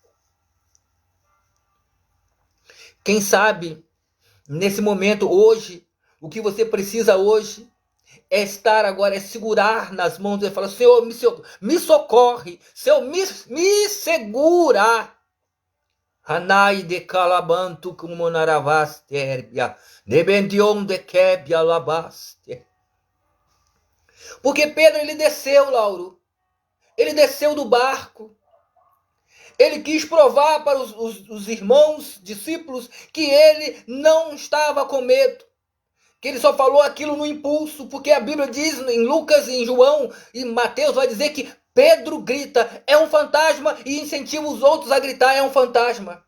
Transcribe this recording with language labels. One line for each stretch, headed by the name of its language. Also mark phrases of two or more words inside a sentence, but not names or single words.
Portuguese: Quem sabe, nesse momento, hoje, o que você precisa hoje é estar agora, é segurar nas mãos e falar, Senhor, me socorre, Senhor, me segura. Hanai de calabantu kumonaravaste herbia, de bendion de quebia labaste. Porque Pedro, ele desceu, Lauro, ele desceu do barco. Ele quis provar para os irmãos, discípulos, que ele não estava com medo. Que ele só falou aquilo no impulso, porque a Bíblia diz em Lucas, em João e Mateus, vai dizer que Pedro grita, é um fantasma, e incentiva os outros a gritar, é um fantasma.